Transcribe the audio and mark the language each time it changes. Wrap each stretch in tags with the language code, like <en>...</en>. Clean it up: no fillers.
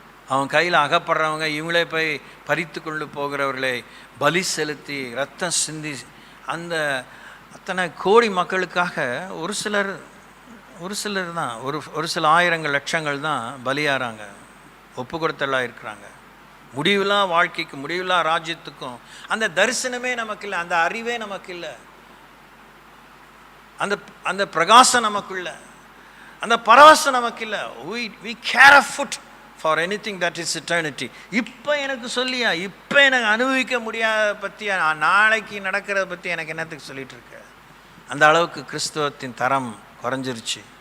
<ta>அவங்க கையில் அகப்படுறவங்க இவங்களே போய் பறித்து கொண்டு போகிறவர்களை பலி செலுத்தி ரத்தம் சிந்தி அந்த அத்தனை கோடி மக்களுக்காக ஒரு சிலர் தான், ஒரு சில ஆயிரங்கள் லட்சங்கள் தான் பலியாகிறாங்க, ஒப்பு கொடுத்தலாக இருக்கிறாங்க. முடிவில்லா வாழ்க்கைக்கு, முடிவில்லா ராஜ்யத்துக்கும் அந்த தரிசனமே நமக்கு இல்லை, அந்த அறிவே நமக்கு இல்லை, அந்த பிரகாசம் நமக்குள்ள, அந்த பரவசம் நமக்கு இல்லை.</ta> <en>we care a foot for anything that is eternity.</en> <ta>இப்போ எனக்கு சொல்லியா, இப்போ எனக்கு அனுபவிக்க முடியாத பற்றி, நாளைக்கு நடக்கிறத பற்றி எனக்கு என்னத்துக்கு சொல்லிட்டு இருக்க? அந்த அளவுக்கு கிறிஸ்துவத்தின் தரம் குறைஞ்சிருச்சு.</ta>